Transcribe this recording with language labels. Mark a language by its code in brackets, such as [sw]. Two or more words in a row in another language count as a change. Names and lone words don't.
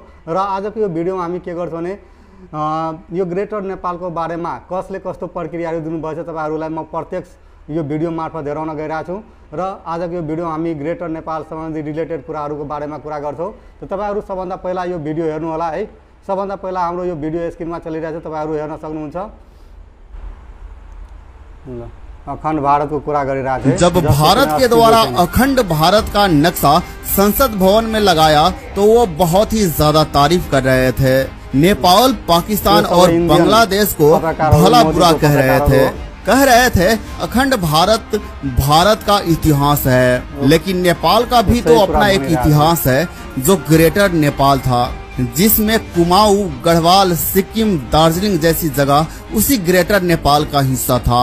[ne] र आजको यो भिडियोमा हामी के गर्छौं भने यो ग्रेटर नेपालको बारेमा कसले कस्तो प्रक्रियाहरु दिनुभएको छ तपाईहरुलाई म प्रत्यक्ष यो भिडियो मार्फत हेराउन गइरहेछु र आजको यो भिडियो हामी ग्रेटर नेपाल सम्बन्धी रिलेटेड कुराहरुको बारेमा कुरा गर्छौं। त तपाईहरु सबभन्दा पहिला यो भिडियो हेर्नु होला है। सबभन्दा पहिला हाम्रो यो भिडियो स्क्रिनमा चलिरहेछ, तपाईहरु हेर्न सक्नुहुन्छ। अखण्ड भारत को कुरा गरिरहेछ। [hi] जब भारत के द्वारा अखंड भारत का नक्शा संसद भवन में लगाया तो वो बहुत ही ज्यादा तारीफ कर रहे थे। नेपाल, पाकिस्तान और बांग्लादेश को भला बुरा कह रहे थे अखंड भारत का इतिहास है, लेकिन नेपाल का भी तो अपना एक इतिहास है जो ग्रेटर नेपाल था, जिसमें कुमाऊं, गढ़वाल, सिक्किम, दार्जिलिंग जैसी जगह उसी ग्रेटर नेपाल का हिस्सा था।